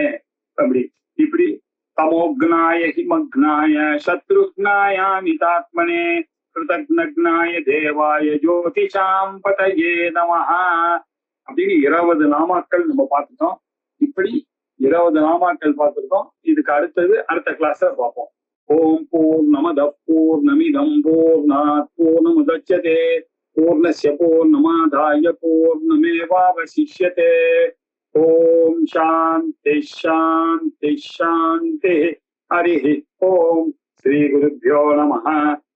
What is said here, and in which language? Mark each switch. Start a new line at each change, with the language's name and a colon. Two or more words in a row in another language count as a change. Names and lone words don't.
Tamil: அப்படி இப்படி
Sanskrit: तमोघ्नाय हिमघ्नाय शत्रुघ्नाय मितात्मने कृतघ्नाय देवाय ज्योतिषां पतये नमः
Tamil: அப்படின்னு 20 நாமாக்கள் நம்ம பார்த்துட்டோம். இப்படி 20 நாமாக்கள் பார்த்துருக்கோம். இதுக்கு அடுத்தது அடுத்த கிளாஸ்ல பார்ப்போம்.
Sanskrit: ॐ पूर्णमदः पूर्णमिदं पूर्णात् पूर्णमुदच्यते पूर्णस्य पूर्णमादाय पूर्णमेवावशिष्यते. ॐ शान्तिः शान्तिः शान्तिः. हरिः ॐ। श्री गुरुभ्यो नमः.